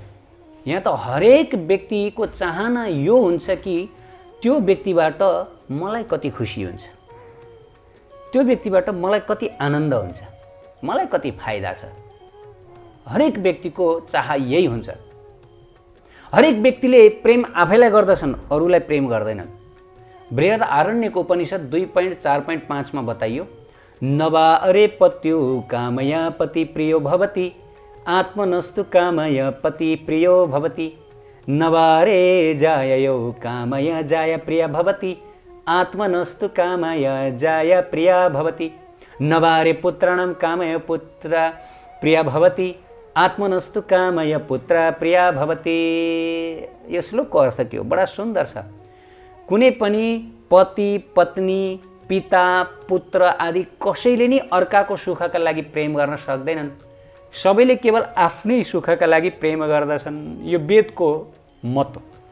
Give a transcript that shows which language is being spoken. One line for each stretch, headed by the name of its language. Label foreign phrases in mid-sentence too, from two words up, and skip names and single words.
Nepali: यहाँ त हरेक व्यक्तिको चाहना यो हुन्छ कि त्यो व्यक्तिबाट मलाई कति खुसी हुन्छ, त्यो व्यक्तिबाट मलाई कति आनन्द हुन्छ, मलाई कति फाइदा छ। हरेक व्यक्तिको चाह यही हुन्छ। हरेक व्यक्तिले प्रेम आफैलाई गर्दछन्, अरूलाई प्रेम गर्दैनन्। बृहद आरण्यको उपनिषद 2.4.5 मा बताइयो,
Sanskrit: नवा अरे पत्यो कामया पति प्रियो भवति, आत्मनस्तु कामय पति प्रियो भवति, नवारे जाययो कामय जाय प्रिय भवति, आत्मनस्तु कामय जाय प्रिय भवति, नवारे पुत्राणां कामय पुत्र प्रिय भवति, आत्मनस्तु कामय पुत्र प्रिय भवति।
Nepali: यो श्लोकको अर्थ के हो? बडा सुन्दर छ। कुनै पनि पति पत्नी पिता पुत्र आदि कसैले नि अर्काको सुखका लागि प्रेम गर्न सक्दैनन्, सबैले केवल आफ्नै सुखका लागि प्रेम गर्दछन्। यो वेदको मत हो।